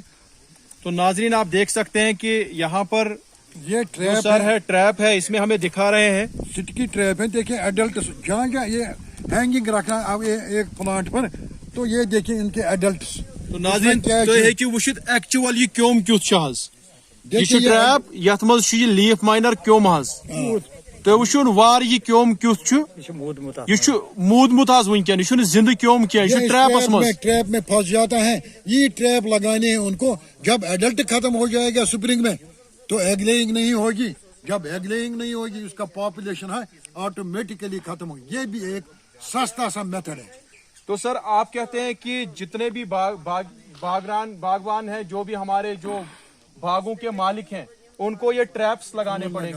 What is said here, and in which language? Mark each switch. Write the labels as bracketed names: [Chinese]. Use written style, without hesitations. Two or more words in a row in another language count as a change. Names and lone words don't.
[Hindi] तो नाजरीन आप देख सकते हैं कि यहाँ पर ये ट्रैप सर है, ट्रैप है, इसमें हमें दिखा रहे हैं सिटकी ट्रैप है। देखिए एडल्ट जहाँ जहाँ ये हैंगिंग रखना अब एक प्लांट पर, तो ये देखिए इनके एडल्ट्स। [Kashmiri] तो नाज़रीन तुम हेकिव वुचित एक्चुअल ये क्योम क्युथ छ हज, ये छ ट्रैप यथ मज छ ये लीफ माइनर क्योम हज। तो वुचुन वार ये क्योम क्युथ छ, ये छ मूदमुत हज वुनकन, ये जिंद क्योम क्या, ये ट्रैपस मज। [Hindi] ट्रैप में फंस जाता है। ये ट्रैप लगाने हैं उनको। जब एडल्ट खत्म हो जाएगा स्प्रिंग में तो एग लेइंग नहीं होगी। जब एग लेइंग नहीं होगी उसका पॉपुलेशन है ऑटोमेटिकली खत्म होगी। ये भी एक सस्ता सा मेथड है। तो सर आप कहते हैं कि जितने भी बागवान हैं, जो भी हमारे जो बागों के मालिक हैं, उनको ये ट्रैप्स लगाने पड़ेंगे।